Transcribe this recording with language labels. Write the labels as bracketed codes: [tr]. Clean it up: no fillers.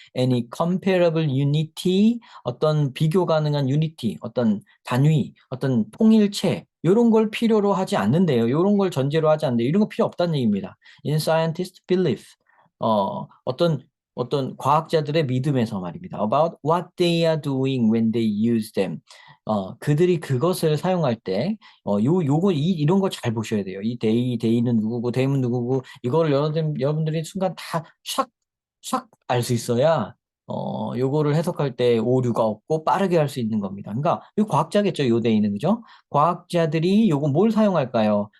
[en] Any comparable unity [ko] 어떤 비교 가능한 unity 어떤 단위 어떤 통일체 이런 걸 필요로 하지 않는데요. 이런 걸 전제로 하지 않는데 이런 거 필요 없다는 얘기입니다. [en] In scientist belief [ko] 어떤 과학자들의 믿음에서 말입니다. [en] About what they are doing when they use them. [ko] 그들이 그것을 사용할 때 이런 거 잘 보셔야 돼요. 이 데이는 누구고, 데이는 누구고, 이거를 여러분들이 순간 다 샥 알 수 있어야, 요거를 해석할 때 오류가 없고 빠르게 할 수 있는 겁니다. 그러니까, 이 과학자겠죠, 요 데이는, 그죠? 과학자들이 요거 뭘 사용할까요?